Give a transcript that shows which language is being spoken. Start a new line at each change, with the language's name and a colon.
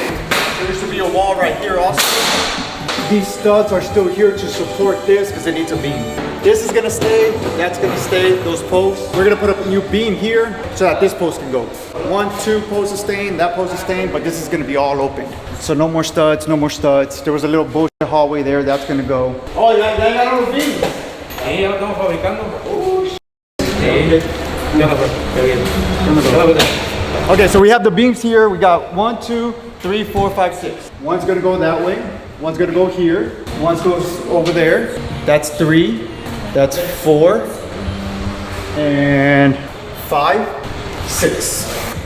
English: There used to be a wall right here also. These studs are still here to support this because it needs a beam. This is gonna stay, that's gonna stay, those posts. We're gonna put up a new beam here so that this post can go. 1, 2 posts are staying, that post is staying, but this is gonna be all open. So no more studs, no more studs. There was a little bullshit hallway there, that's gonna go. Oh, ya got los beams.
Spanish: Sí, ya lo estamos fabricando.
English: Okay, so we have the beams here. We got 1, 2, 3, 4, 5, 6. One's gonna go that way. One's gonna go here. One goes over there. That's 3. That's 4. And 5, 6.